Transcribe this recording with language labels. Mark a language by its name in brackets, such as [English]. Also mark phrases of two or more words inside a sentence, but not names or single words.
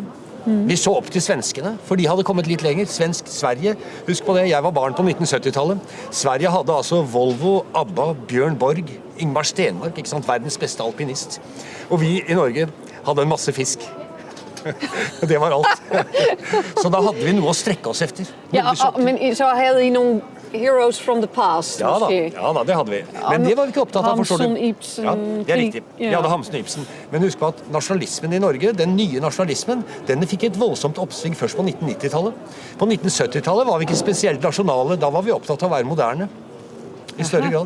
[Norwegian] Vi så opp til svenskene, for de hadde kommet litt lenger. Sverige, husk på det, jeg var barn på 1970-tallet. Sverige hadde altså Volvo, ABBA, Bjørn Borg, Ingmar Stenmark, ikke sant? Verdens beste alpinist. Og vi i Norge hadde en masse fisk. Det var alt. Så da hadde vi noe å strekke oss efter. Ja, men så hadde de noen [English] heroes from the past, [Norwegian] Ja da, måske? ja da, det hadde vi. Men det var vi ikke opptatt av. forstår du. Hamsun, Ibsen... Ja, det er riktig. Vi hadde Hamsun og Ibsen. Men husk på at nasjonalismen i Norge, den nye nasjonalismen, den fikk et voldsomt oppsving først på 1990-tallet. På 1970-tallet var vi ikke spesielt nasjonale. Da var vi opptatt av å være moderne. I større grad.